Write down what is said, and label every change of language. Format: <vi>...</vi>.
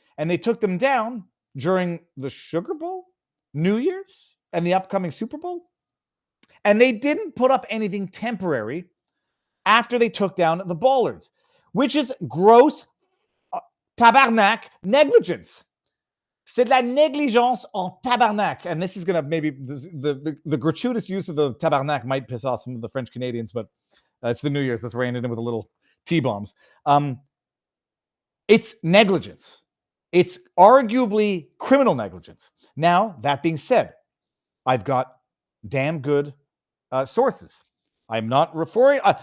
<en>And they took them down during the Sugar Bowl, New Year's, and the upcoming Super Bowl. And they didn't put up anything temporary after they took down the bollards, which is gross tabarnak negligence.</en> <fr>C'est de la négligence en tabarnak.</fr> <en>And this is going to maybe, the gratuitous use of the tabarnak might piss off some of the French Canadians, but it's the New Year's. That's where I ended in with a little T-bombs. It's negligence. It's arguably criminal negligence. Now, that being said, I've got damn good sources. I'm not referring.</en>